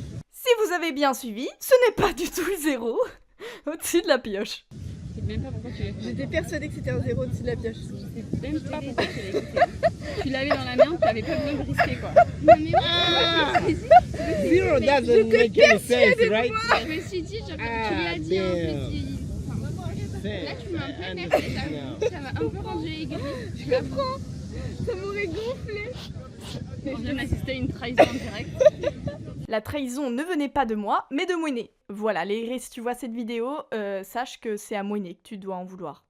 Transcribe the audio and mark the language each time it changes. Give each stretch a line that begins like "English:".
French: Si vous avez bien suivi, ce n'est pas du tout le 0 au-dessus de la pioche. Je sais même pas pourquoi tu l'as écouté. J'étais persuadée que c'était un 0 au-dessus de la pioche. Je sais même pas pourquoi tu l'as écouté. Tu l'avais dans la main, tu n'avais pas besoin de risquer quoi. Non mais
English: Zero doesn't make any sense, right?
French: je me suis dit, tu lui as dit en plus. Là tu m'as un peu énervé, ça m'a un peu rendu aigri. Je comprends. Ça m'aurait gonflé. On vient d'assister à une trahison en direct. La trahison ne venait pas de moi, mais de Moinet. Voilà, Leire, si tu vois cette vidéo, sache que c'est à Moinet que tu dois en vouloir.